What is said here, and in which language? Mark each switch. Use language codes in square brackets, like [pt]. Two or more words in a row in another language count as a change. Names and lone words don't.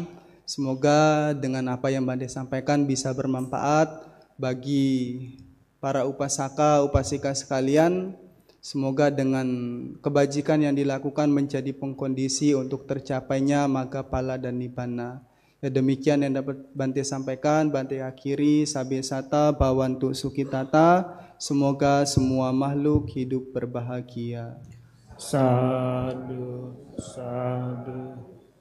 [id] Semoga dengan apa yang Bante sampaikan bisa bermanfaat bagi para upasaka, upasika sekalian. Semoga dengan kebajikan yang dilakukan menjadi pengkondisi untuk tercapainya Magapala dan Nibbana. Ya, demikian yang dapat Bante sampaikan. Bante akhiri, [pi] sabe sata bhavantu sukhitata. [id] Semoga semua makhluk hidup berbahagia. [pi] Sadhu, sadhu.